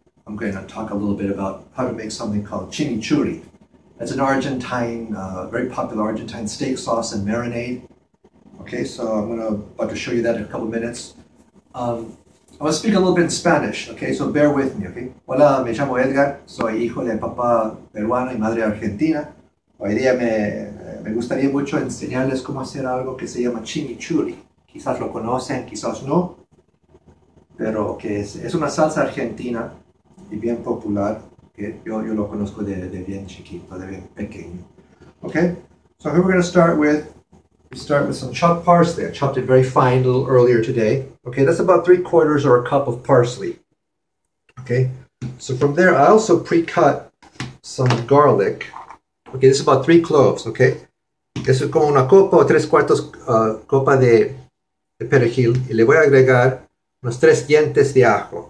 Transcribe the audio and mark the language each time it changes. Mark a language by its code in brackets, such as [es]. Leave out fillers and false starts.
[en] I'm going to talk a little bit about how to make something called chimichurri. It's an Argentine, very popular Argentine steak sauce and marinade. Okay, so I'm about to show you that in a couple minutes. I'm going to speak a little bit in Spanish, okay, so bear with me, okay. [es] Hola, me llamo Edgar, soy hijo de papá peruano y madre argentina. Hoy día me gustaría mucho enseñarles cómo hacer algo que se llama chimichurri. Quizás lo conocen, quizás no, pero que es una salsa argentina y bien popular, que yo lo conozco de bien chiquito, de bien pequeño. [en] Okay, so here we're going to start with some chopped parsley. I chopped it very fine a little earlier today. Okay, that's about 3/4 or a cup of parsley. Okay, so from there I also pre-cut some garlic. Okay, this is about 3 cloves, okay. [es] Eso es como una copa o 3/4 copa de perejil. Y le voy a agregar unos 3 dientes de ajo.